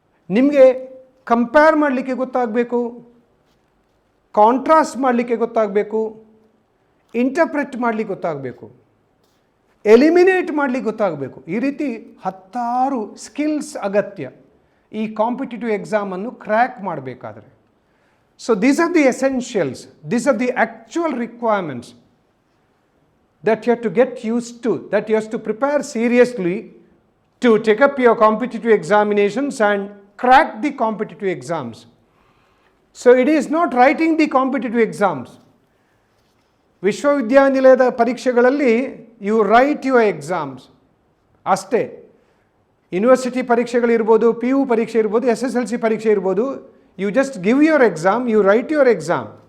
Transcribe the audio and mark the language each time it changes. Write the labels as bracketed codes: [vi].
[kn] ನಿಮಗೆ ಕಂಪೇರ್ ಮಾಡಲಿಕ್ಕೆ ಗೊತ್ತಾಗಬೇಕು, ಕಾಂಟ್ರಾಸ್ಟ್ ಮಾಡಲಿಕ್ಕೆ ಗೊತ್ತಾಗಬೇಕು, ಇಂಟರ್ಪ್ರೆಟ್ ಮಾಡಲಿಕ್ಕೆ ಗೊತ್ತಾಗಬೇಕು, ಎಲಿಮಿನೇಟ್ ಮಾಡಲಿಕ್ಕೆ ಗೊತ್ತಾಗಬೇಕು. ಈ ರೀತಿ 10 ಸ್ಕಿಲ್ಸ್ ಅಗತ್ಯ ಈ ಕಾಂಪಿಟೇಟಿವ್ ಎಕ್ಸಾಮನ್ನು ಕ್ರ್ಯಾಕ್ ಮಾಡಬೇಕಾದ್ರೆ. [en] So these are the essentials, these are the actual requirements that you have to get used to, that you have to prepare seriously to take up your competitive examinations and crack the competitive exams. So it is not writing the competitive exams. [kn] ವಿಶ್ವವಿದ್ಯಾನಿಲಯದ ಪರೀಕ್ಷೆಗಳಲ್ಲಿ [en] You write your exams ಅಷ್ಟೇ. [kn] University ಪರೀಕ್ಷೆಗಳಿರ್ಬೋದು, PU ಪರೀಕ್ಷೆ ಇರ್ಬೋದು, [en] SSLC ಪರೀಕ್ಷೆ ಇರ್ಬೋದು, you just give your exam, you write your exam.